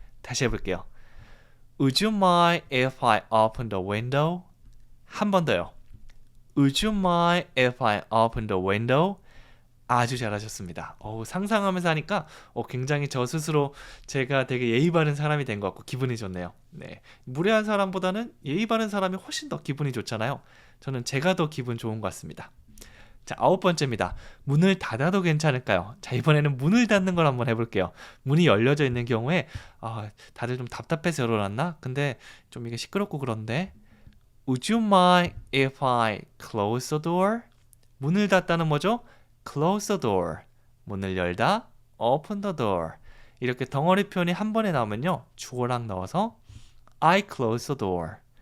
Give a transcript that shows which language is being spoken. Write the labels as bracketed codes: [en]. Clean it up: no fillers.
[ko] 다시 해볼게요. [en] Would you mind if I open the window? [ko] 한 번 더요. [en] Would you mind if I open the window? [ko] 아주 잘하셨습니다. 상상하면서 하니까 굉장히 저 스스로 제가 되게 예의 바른 사람이 된 것 같고 기분이 좋네요. 네, 무례한 사람보다는 예의 바른 사람이 훨씬 더 기분이 좋잖아요. 저는 제가 더 기분 좋은 것 같습니다. 자, 9번째입니다. 문을 닫아도 괜찮을까요? 자, 이번에는 문을 닫는 걸 한번 해볼게요. 문이 열려져 있는 경우에 다들 좀 답답해서 열어놨나? 근데 좀 이게 시끄럽고 그런데 [en] Would you mind if I close the door? [ko] 문을 닫다는 뭐죠? [en] Close the door. [ko] 문을 열다. [en] Open the door. [ko] 이렇게 덩어리 표현이 한 번에 나오면요. 주어랑 넣어서 [en] I close the door.